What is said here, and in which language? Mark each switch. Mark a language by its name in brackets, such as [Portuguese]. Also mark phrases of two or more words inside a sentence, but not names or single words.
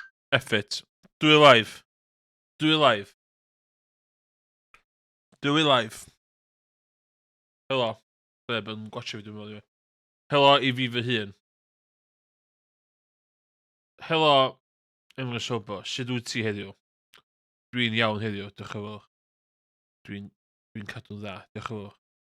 [English] F it. Do it live. Do it live. Do it live. [Welsh] Helo. Be, by'n gwachio fi dwi'n meddwl. Helo i fi fy hun. Helo, Emrys Obo. Sut wyt ti heddiw? Dwi'n iawn heddiw, diolch yn fawr. Dwi'n cadw'n dda, diolch yn fawr.